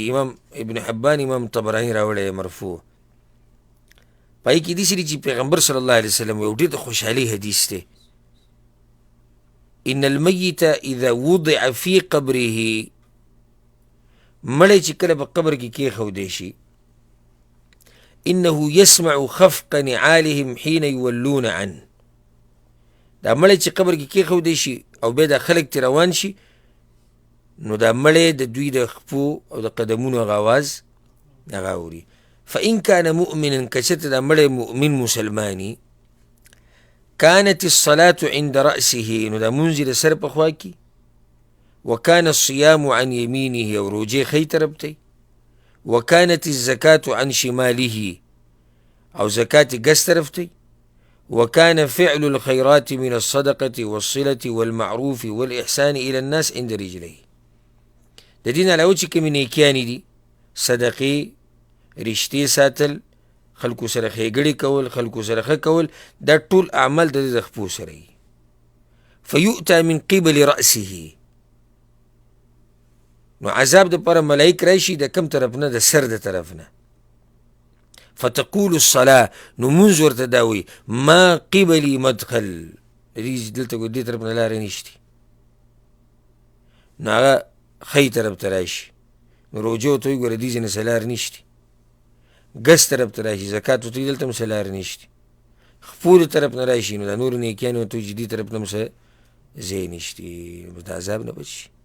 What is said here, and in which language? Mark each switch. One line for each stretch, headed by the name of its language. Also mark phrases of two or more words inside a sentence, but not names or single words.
Pashto: امام ابن حبان امام طبراني راوړی دی مرفوع. پای کې داسې دي چې پیغمبر
Arabic: صلی الله علیه وسلم
Pashto: یو ډېر د خوشحالۍ حدیث دی.
Arabic: ان المیت اذا وضع فی قبره،
Pashto: مړی چې کله په قبر کې کېښودی شي
Arabic: انه يسمع خفق نعالهم حين يولون عنه،
Pashto: دا مړی چې قبر کې کېښودی شي او بیا دا خلک ترې روان شي نو دا مړی د دوی د خپو او د قدمونو هغه اواز هغه اوري.
Arabic: فإن كان مؤمنا،
Pashto: كشت دا مړی مؤمن مسلماني،
Arabic: كانت الصلاة عند رأسه،
Pashto: نو دا منځ د سر په خوا کې،
Arabic: وكان الصيام عن يمينه،
Pashto: او روجې ښی طرف ته،
Arabic: وكانت الزكاة عن شماله،
Pashto: او زکات ګس طرف ته،
Arabic: وكان فعل الخيرات من الصدقة والصلة والمعروف والإحسان إلى الناس عند رجليه.
Pashto: د دین علاوه چې کومې نیکیانې دي، صدقې، رشتې ساتل، خلکو سره ښېګړې کول، خلکو سره ښه کول، دا ټول اعمال د د خپو سره وي.
Arabic: فیؤتى من قبل رأسه،
Pashto: نو عذاب دپاره ملایک راشي د کم طرف نه؟ د سر د طرف نه.
Arabic: فتقول الصلاة،
Pashto: نو مونځ ورته دا وایي
Arabic: ما قبلي مدخل،
Pashto: دلته دې طرف نه لارې نشتي، نو هغه ښی طرف ته راشي، نو روجه ورته وایي ګوره دې ځای نه څه لار نشتي، ګس طرف ته راشي، زکات ورته وایي دلته هم څه لار نشتي، خپو د طرف نه راشي نو دا نور نیکیانې ورته وایي چې دې طرف نه هم څه ځای نشتي، نو د عذاب نه بچ شي.